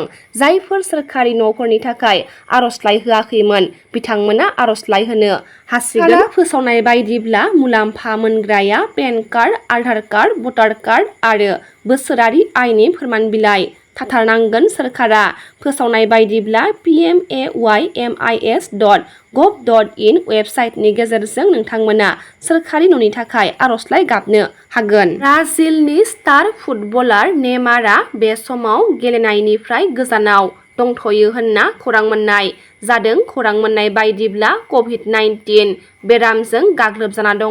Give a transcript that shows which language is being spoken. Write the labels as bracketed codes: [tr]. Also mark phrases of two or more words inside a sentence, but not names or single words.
[brx] जायफोर सोरखारि न'फोरनि थाखाय आर'जलाइ होआखैमोन बिथांमोना आर'जलाइ होनो हासिगोन। फोसावनाय बायदिब्ला मुलाम्फा मोनग्राया [en] PAN card, Aadhaar card, voter card [brx] आरो बोसोरारि आयनि फोरमान बिलाइ थाथारनांगोन। सोरखारा फोसावनाय बायदिब्ला pmamis.gov.in वेबसाइटनि गेजेरजों नोंथांमोना सोरखारि न'नि थाखाय आर'जलाइ गाबनो हागोन। ब्राजिलनि [en] star footballer [brx] नेमारआ बे समाव गेलेनायनिफ्राय गोजानाव दंथ'यो होनना खौरां मोननाय जादों। खौरां मोननाय बायदिब्ला कभिड-19 बेरामजों गाग्लोबजाना दङ।